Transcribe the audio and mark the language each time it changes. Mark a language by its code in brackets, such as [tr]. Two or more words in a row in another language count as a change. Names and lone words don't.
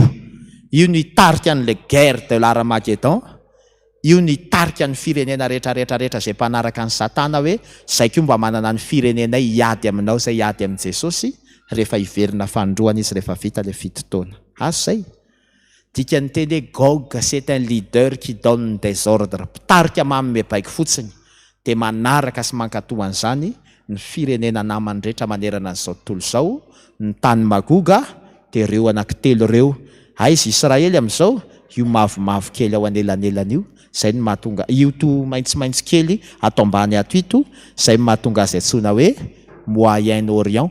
[mg] Io ny tarika an'ilay [fr] guerre de l'Armageddon. [mg] Io ny tarika ny firenena rehetra izay mpanaraka ny Satana hoe izay koa mba manana ny firenenay hiady aminao izay hiady amin'i Jesosy rehefa hiverina fandroana izy rehefa vita le 7 taona. Zay. Dikany teny hoe Gog, [fr] c'est un leader qui donne des ordres. [mg] Mpitarika manome baiko fotsiny dia manaraka sy mankatoa an'izany ny firenena namany rehetra manerana an'izao tontolo izao. Ny tany magoga dia ireo anankitelo ireo. Aizy Israely amin'izao io mavomavo kely ao anelanelany io, izay ny mahatonga io to maitsomaitso kely ato ambany ato ito, izay ny mahatonga azy antsoina hoe Moyen-Orient.